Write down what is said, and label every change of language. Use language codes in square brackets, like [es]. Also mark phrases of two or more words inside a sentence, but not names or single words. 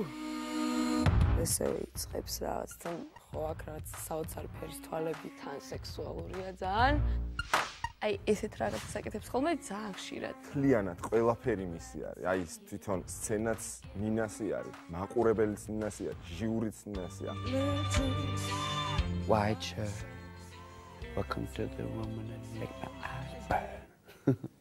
[ka] ესე იწყებს რაღაც თან ხო აქ რაღაც საოცარი ფერის თვალები თან სექსუალურია ძალიან. აი ესეთ რაღაც საკეთებს ხოლმე ძალიან ხშირად. მთლიანად ყველაფერი მისი არის. აი ეს თვითონ სცენაც ნინასი არის, მაყურებელიც ნინასი არის, ჟიურიც ნინასი არის. [en] White shirt. Welcome to the woman and make my eyes burn.